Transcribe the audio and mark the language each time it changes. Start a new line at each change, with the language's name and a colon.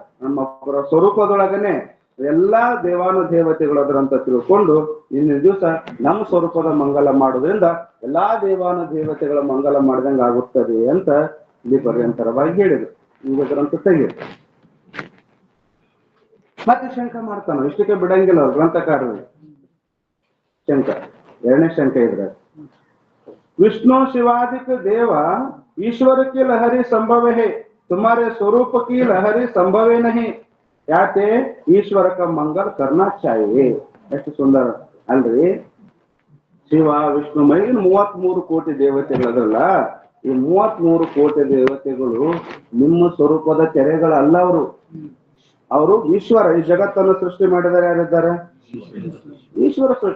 Kannada: ನಮ್ಮ ಸ್ವರೂಪದೊಳಗನೆ ಎಲ್ಲಾ ದೇವಾನು ದೇವತೆಗಳು ಅದರಂತ ತಿಳ್ಕೊಂಡು ಇಂದಿನ ದಿವಸ ನಮ್ಮ ಸ್ವರೂಪದ ಮಂಗಲ ಮಾಡೋದ್ರಿಂದ ಎಲ್ಲಾ ದೇವಾನು ದೇವತೆಗಳ ಮಂಗಲ ಮಾಡಿದಂಗ ಆಗುತ್ತದೆ ಅಂತ ಇಲ್ಲಿ ಪರ್ಯಂತರವಾಗಿ ಹೇಳಿದ್ರು. ಈಗ ಗ್ರಂಥ ತೆಗೆದು ಮತ್ತೆ ಶಂಕ ಮಾಡ್ತಾನ, ಇಷ್ಟಕ್ಕೆ ಬಿಡಂಗಿಲ್ಲ ಅವ್ರು ಗ್ರಂಥಕಾರರು. ಶಂಕ ಎರಡನೇ ಶಂಕ ಇದ್ರೆ
Hindi: विष्णु शिवादिक देव ईश्वर की लहरी संभव है, तुम्हारे स्वरूप की लहरी संभव नहीं, याते ईश्वर का मंगल करना चाहिए.
Kannada: ಎಷ್ಟು ಸುಂದರ ಅಲ್ರಿ. ಶಿವ ವಿಷ್ಣು ಮೈ 33 ಕೋಟಿ ದೇವತೆಗಳದಲ್ಲ, ಈ 33 ಕೋಟಿ ದೇವತೆಗಳು ನಿಮ್ಮ ಸ್ವರೂಪದ ತೆರೆಗಳಲ್ಲ. ಅವರು ಈಶ್ವರ. ಈ ಜಗತ್ತನ್ನು ಸೃಷ್ಟಿ ಮಾಡಿದರೆ ಯಾರಿದ್ದಾರೆ? ಈಶ್ವರ.